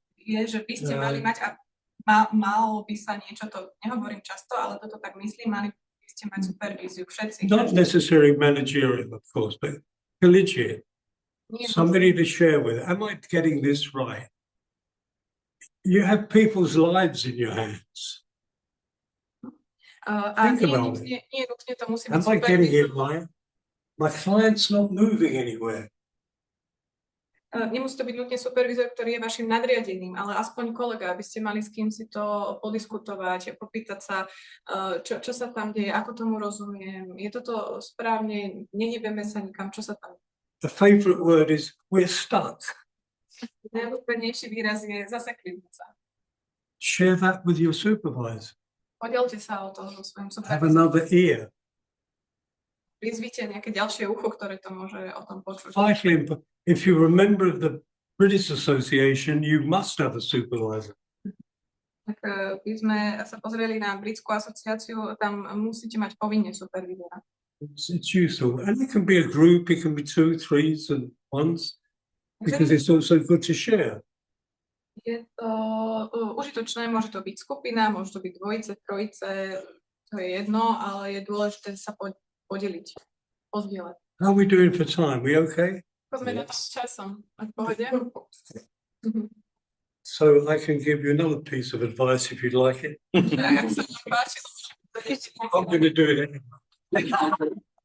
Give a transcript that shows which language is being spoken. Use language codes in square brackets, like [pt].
[sk] Je, že by ste mali mať, a malo by sa niečo, to nehovorím často, ale toto tak myslím, mali by ste mať supervíziu všetci. [en] Not necessarily managerial, of course, but collegiate. Somebody to share with. Am I getting this right? You have people's lives in your hands. Think about it. Am I getting it right? My client's not moving anywhere. [sk] Nemusí to byť nutne supervízor, ktorý je vašim nadriadeným, ale aspoň kolega, aby ste mali s kým si to podiskutovať, popýtať sa, čo sa tam deje, ako tomu rozumiem, je toto správne, nehybeme sa nikam, čo sa tam. [en] The favorite word is we're stuck. [sk] Najľúbenejší výraz je zasekli sa. [en] Share that with your supervisor. [sk] Podielte sa o to so svojím [en] Have [sk] supervízorom. [en] another ear. [sk] Prizvite nejaké ďalšie ucho, ktoré to môže o tom počuť. [en] Vitally important. If you're a member of the British Association, you must have a supervisor. [sk] Tak by sme sa pozreli na britskú asociáciu, tam musíte mať povinne supervízora. [en] It's useful. And it can be a group, it can be 2, 3s and 1s, because it's also good to share. [sk] Je to užitočné, môže to byť skupina, môže to byť dvojice, trojice, to je jedno, ale je dôležité sa podeliť, pozdieľať. [en] How are we doing for time? We okay? [sk] Poďme na to s časom. V pohode? [en] So I can give you another piece of advice if you'd like it. I'm going to do it anyway.